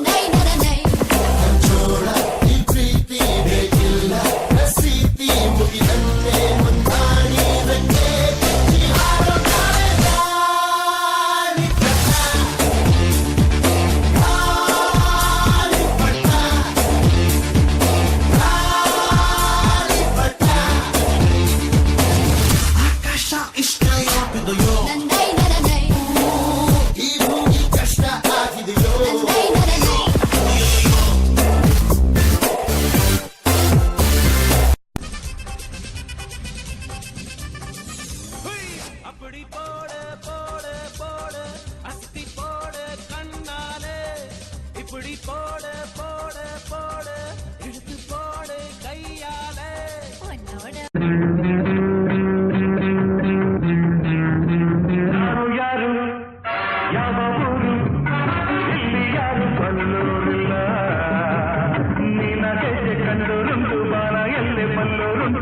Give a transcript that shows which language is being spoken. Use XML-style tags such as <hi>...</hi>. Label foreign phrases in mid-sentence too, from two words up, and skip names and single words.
<kn>ಜೋಳ ಈ ಪ್ರೀತಿ ಬೇಕಿಲ್ಲ ರಸೀತಿ ಮುಗಿದಂತೆ ಮುಂದಾಡಿ ರೆಕ್ಕೆ ಆಕಾಶ ಇಷ್ಟ ಯಾಕಿದೆಯೋ ಈ ಭೂಮಿ ಕಷ್ಟ ಆಗಿದೆಯೋ</kn> <ta>அப்படி போடு போடு போடு அஸ்தி போடு கண்ணாலே இப்படி போடு போடு போடு இழுத்து போடு கையாலே</ta> <kn>ಯಾರು ಯಾರು ಯಾವ ಊರು ಇಲ್ಲಿ ಯಾರು ಬಲ್ಲೋರಿಲ್ಲ ನಿನ್ನ ಹೆಜ್ಜೆ ಕಂಡೋರುಂಟು ಬಾಲ ಎಲ್ಲೆ ಬಲ್ಲೋರುಂಟು</kn>